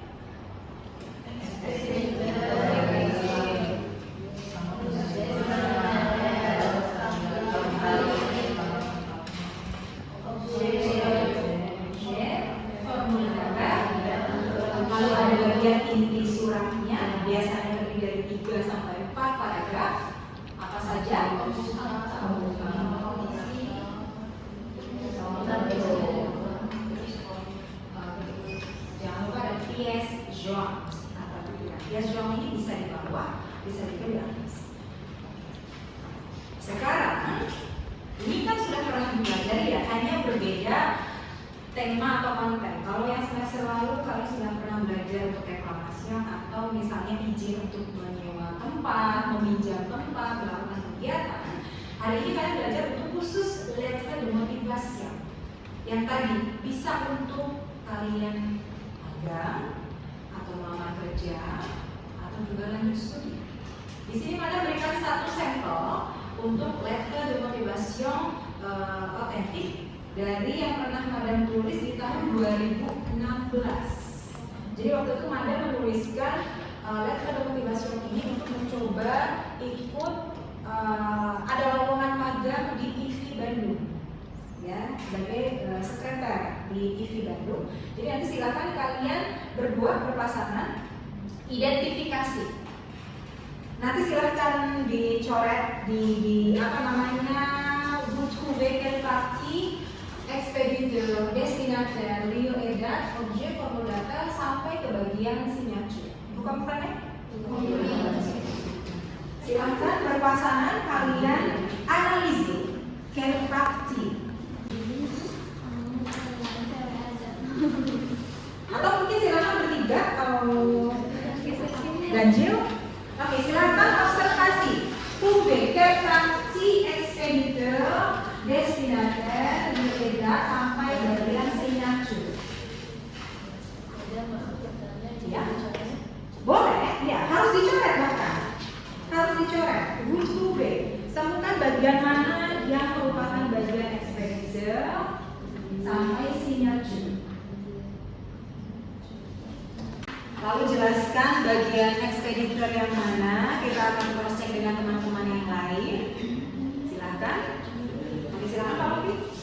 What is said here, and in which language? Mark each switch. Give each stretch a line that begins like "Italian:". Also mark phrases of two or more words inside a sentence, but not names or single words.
Indonesian: Kalau ada bagian inti suratnya, biasanya terdiri dari 3 sampai 4 paragraf. Apa saja? Jangan lupa ada
French: pièce jointe
Indonesian: atau tuturan.
French: Pièce jointe
Indonesian: ini bisa di bawah, bisa juga di atas. Sekarang ini kan sudah pernah belajar ya, hanya berbeda tema atau konten. Kalau yang semester lalu kalian sudah pernah belajar untuk reklamasi atau misalnya izin untuk menyewa tempat, meminjam tempat, melakukan kegiatan. Hari ini kalian belajar untuk khusus
French: lettre de motivation.
Indonesian: Yang tadi bisa untuk kalian magang atau melamar kerja atau juga lanjut studi. Di sini pada berikan satu sampel untuk
French: lettre de motivation
Indonesian: otentik dari yang pernah Madam tulis di tahun 2016. Jadi waktu itu Madam menuliskan
French: lettre de motivation
Indonesian: ini untuk mencoba ikut ada lowongan magang di IFI Bandung, ya, sebagai sekretar di IFI Bandung. Jadi nanti silakan kalian berdua berpasangan identifikasi. Nanti silakan dicoret di apa namanya,
French: vous trouvez quelle partie expéditeur, destinataire, lieu et date, objet,
Indonesian: formulateur sampai ke bagian signature. Bukan ya? Silakan berpasangan kalian analisis
French: quelle partie.
Indonesian: Atau mungkin silakan bertiga kalau ganjil. Oke, silakan observasi.
French: Trouver quelle partie expéditeur, destinataire, lieu et date
Indonesian: sampai bagian
French: signature.
Indonesian: Ya, boleh, ya, harus dicoret bahkan. Harus dicoret.
French: Vous trouvez.
Indonesian: Temukan bagian mana yang merupakan bagian expéditeur sampai signature. Lalu jelaskan bagian ekspeditor yang mana. Kita akan
English: cross check
Indonesian: dengan teman-teman yang lain. Silakan. Oke, silakan Pak Robi.